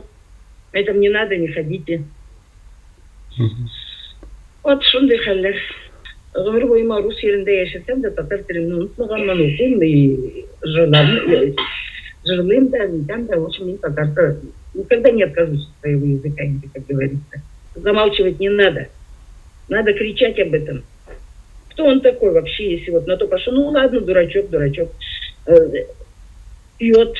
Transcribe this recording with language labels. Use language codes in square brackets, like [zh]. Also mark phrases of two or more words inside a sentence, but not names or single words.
[ru] Поэтому не надо, не ходите. [tt] Вот шундай хәлләр. Гомер бойыма рус ерендә яшәсәм дә, татар телен онытмаганман, укыйм и жырлыйм да, [ru] в общем, [tt] мен татарда [ru] никогда не откажусь от своего языка, как говорится. Замалчивать не надо. Надо кричать об этом. Кто он такой вообще, если вот на то пошел? Ну ладно, дурачок, пьет.